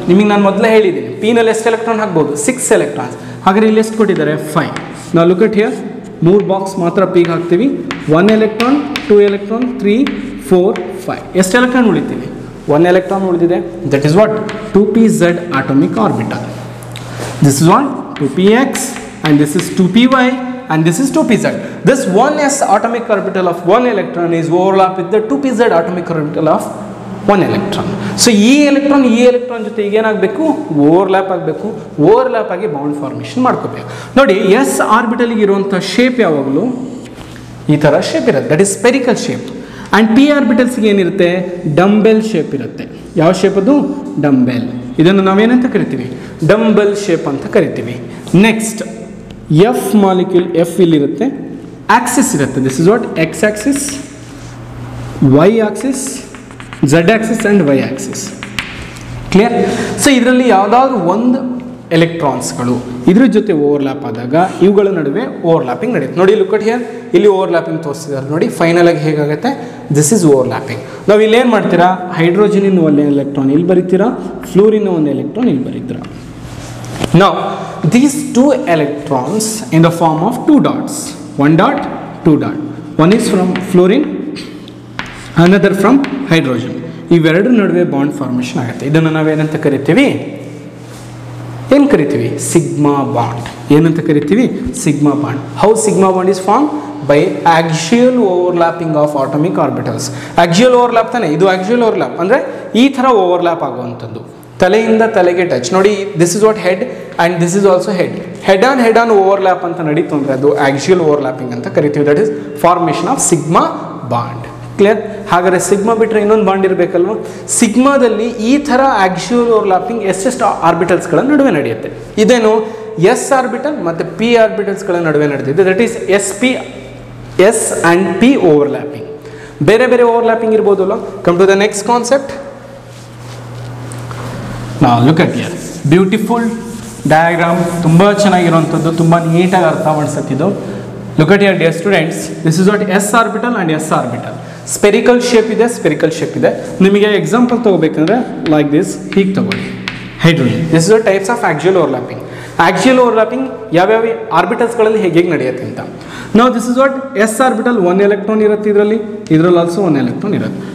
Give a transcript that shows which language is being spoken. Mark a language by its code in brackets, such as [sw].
[kn] ನಿಮಗೆ ನಾನು ಮೊದಲೇ ಹೇಳಿದ್ದೀನಿ, ಪಿನಲ್ಲಿ ಎಷ್ಟು ಎಲೆಕ್ಟ್ರಾನ್ ಹಾಕ್ಬೋದು? 6 ಎಲೆಕ್ಟ್ರಾನ್ಸ್. ಹಾಗಾದ್ರೆ ಇಲ್ಲಿ ಎಷ್ಟು ಕೊಟ್ಟಿದ್ದಾರೆ? 5. ನಾವು [en] look at here, [kn] 3 ಬಾಕ್ಸ್ ಮಾತ್ರ ಪಿಗೆ ಹಾಕ್ತೀವಿ. 1 ಎಲೆಕ್ಟ್ರಾನ್, 2 ಎಲೆಕ್ಟ್ರಾನ್, 3, 4, 5. ಎಷ್ಟು ಎಲೆಕ್ಟ್ರಾನ್ ಉಳಿತೀವಿ? 1 ಎಲೆಕ್ಟ್ರಾನ್ ಉಳಿದಿದೆ. [en] That is what 2pz atomic orbital. This is what 2px and this is 2py and this is 2pz. This 1s atomic orbital of 1 electron is overlap with the 2pz atomic orbital of 1 electron. [kn] So ಈ electron ಜೊತೆ ಈಗ ಏನಾಗಬೇಕು? Overlap ಆಗಬೇಕು. Overlap ಆಗಿ bound formation ಮಾಡ್ಕೋಬೇಕು. ನೋಡಿ, S ಆರ್ಬಿಟಲ್ಗೆ ಇರುವಂಥ shape ಯಾವಾಗಲೂ ಈ ಥರ ಶೇಪ್ ಇರುತ್ತೆ, [en] That is spherical shape. [kn] And P ಆರ್ಬಿಟಲ್ಸ್ಗೆ ಏನಿರುತ್ತೆ? ಡಂಬೆಲ್ ಶೇಪ್ ಇರುತ್ತೆ. ಯಾವ ಶೇಪ್ ಅದು? ಡಂಬೆಲ್. ಇದನ್ನು ನಾವೇನಂತ ಕರಿತೀವಿ? ಡಂಬೆಲ್ ಶೇಪ್ ಅಂತ ಕರಿತೀವಿ. Next, F molecule, F ಇಲ್ಲಿರುತ್ತೆ, Axis ಇರುತ್ತೆ. [en] This is what X axis, Y axis, Z axis and Y axis. Clear? So ಇದರಲ್ಲಿ ಯಾವುದಾದ್ರೂ ಒಂದು [kn] ಎಲೆಕ್ಟ್ರಾನ್ಸ್ಗಳು ಇದ್ರ ಜೊತೆ ಓವರ್ಲ್ಯಾಪ್ ಆದಾಗ ಇವುಗಳ ನಡುವೆ ಓವರ್ಲ್ಯಾಪಿಂಗ್ ನಡೆಯುತ್ತೆ. ನೋಡಿ [en] look at here, [kn] ಇಲ್ಲಿ ಓವರ್ಲ್ಯಾಪಿಂಗ್ ತೋರಿಸಿದ್ದಾರೆ ನೋಡಿ. ಫೈನಲ್ ಆಗಿ ಹೇಗಾಗುತ್ತೆ, [en] This is overlapping. [kn] ನಾವು ಇಲ್ಲಿ ಏನು ಮಾಡ್ತೀರಾ, ಹೈಡ್ರೋಜನ್ ಒಂದು ಎಲೆಕ್ಟ್ರಾನ್ ಇಲ್ಲಿ ಬರೀತೀರಾ, ಫ್ಲೂರಿನ್ ಒಂದು ಎಲೆಕ್ಟ್ರಾನ್ ಇಲ್ಲಿ ಬರೀತೀರಾ. [en] Now these two electrons in the form of two dots, one dot, two dot. One is from fluorine, another from hydrogen. [kn] ಇವೆರಡರ ನಡುವೆ ಬಾಂಡ್ ಫಾರ್ಮೇಷನ್ ಆಗುತ್ತೆ. ಇದನ್ನು ನಾವೇನಂತ ಕರಿತೀವಿ, ಏನು ಕರಿತೀವಿ, ಸಿಗ್ಮಾ ಬಾಂಡ್. ಏನಂತ ಕರಿತೀವಿ, [en] Sigma bond. How sigma bond is form by axial overlapping of atomic orbitals. [kn] Axial overlap ತಾನೆ ಇದು. ಆಕ್ಸಿಯಲ್ ಓವರ್ಲ್ಯಾಪ್ ಅಂದರೆ ಈ ಥರ ಓವರ್ಲ್ಯಾಪ್ ಆಗುವಂಥದ್ದು, ತಲೆಯಿಂದ ತಲೆಗೆ ಟಚ್. [en] ನೋಡಿ, this is what head and this is also head. Head on overlap [kn] ಅಂತ ನಡೀತು ಅಂದರೆ ಅದು [en] Axial overlapping ಅಂತ ಕರಿತೀವಿ. That is formation of sigma bond. Clear? [kn] ಹಾಗಾದರೆ ಸಿಗ್ಮಾ ಬಿಟ್ಟರೆ ಇನ್ನೊಂದು ಬಾಂಡ್ ಇರಬೇಕಲ್ವ. ಸಿಗ್ಮಾದಲ್ಲಿ ಈ ಥರ ಆಕ್ಸಿಯಲ್ ಓವರ್ಲ್ಯಾಪಿಂಗ್ ಎಷ್ಟು ಆರ್ಬಿಟಲ್ಸ್ಗಳ ನಡುವೆ ನಡೆಯುತ್ತೆ. ಇದೇನು ಎಸ್ ಆರ್ಬಿಟಲ್ ಮತ್ತು ಪಿ ಆರ್ಬಿಟಲ್ಸ್ಗಳ ನಡುವೆ ನಡೆದಿದೆ. [en] That is S and P overlapping. [kn] ಬೇರೆ ಬೇರೆ overlapping ಇರ್ಬೋದಲ್ಲ. [en] Come to the next concept. Now look at here, beautiful diagram, [kn] ತುಂಬ ಚೆನ್ನಾಗಿರುವಂಥದ್ದು, ತುಂಬ ನೀಟಾಗಿ ಅರ್ಥ ಮಾಡಿಸತ್ತಿದ್ದು. [en] Look at here dear students, this is what S orbital and S orbital. [kn] Spherical shape ಇದೆ, spherical shape ಇದೆ. ನಿಮಗೆ example ತಗೋಬೇಕಂದ್ರೆ [en] like this, [kn] ಹೀಗೆ ತಗೊಳ್ಳಿ. [en] Hydrogen, this is the types of axial overlapping. [kn] Axial overlapping ಯಾವ್ಯಾವ ಆರ್ಬಿಟಲ್ಸ್ಗಳಲ್ಲಿ ಹೇಗೆ ನಡೆಯುತ್ತೆ ಅಂತ. [en] ನಾವು this is what S orbital, one electron [kn] ಇರುತ್ತೆ ಇದರಲ್ಲಿ [en] Also one electron ಇರುತ್ತೆ.